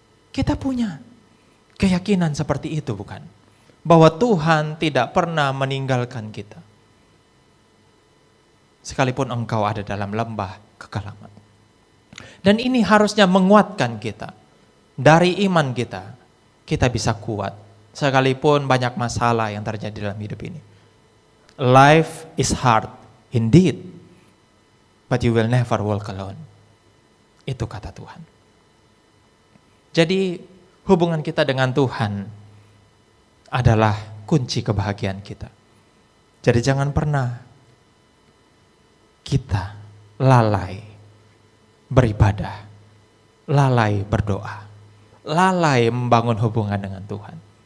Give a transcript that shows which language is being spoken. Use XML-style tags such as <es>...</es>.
<id>Kita punya keyakinan seperti itu, bukan? Bahwa Tuhan tidak pernah meninggalkan kita. Sekalipun engkau ada dalam lembah kekelaman. Dan ini harusnya menguatkan kita. Dari iman kita, kita bisa kuat. Sekalipun banyak masalah yang terjadi dalam hidup ini.</id> <en>Life is hard indeed, but you will never walk alone.</en> <id>Itu kata Tuhan. Jadi hubungan kita dengan Tuhan adalah kunci kebahagiaan kita. Jadi jangan pernah kita lalai beribadah, lalai berdoa, lalai membangun hubungan dengan Tuhan.</id>